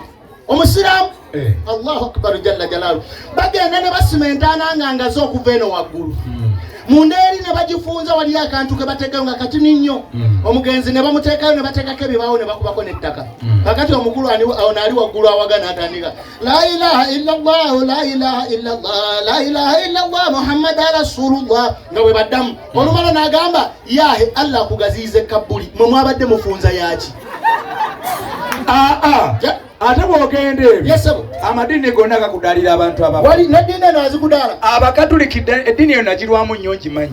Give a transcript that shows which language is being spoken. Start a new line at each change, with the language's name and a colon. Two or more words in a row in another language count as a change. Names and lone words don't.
Ganda: omusiraamu
Arabic: الله أكبر جل جلاله
Ganda: bagenda ne basimentaana ngaze okuva eno waggulu munda eri ne bagifunza wali akantu ke bateekayo nga katini nnyo omugenzi ne bamuteekayo ne bateekako ebibaawo ne bakubako n'ettaka kakati omukulu ono ali waggulu awagana atandika
Arabic: لا إله إلا الله لا إله إلا الله لا إله إلا الله محمد رسول الله
Ganda: nga bwe baddamu olumala n'agamba yahe Allah akugaziize kabbuli mwe mwabadde mufunza yaki ate bwogenda ebyo amadini gonna gakudaalira abantu wali neddiini eno azikudaala abakatuliki eddiini eyo nagirwamu nnyo ngimanyi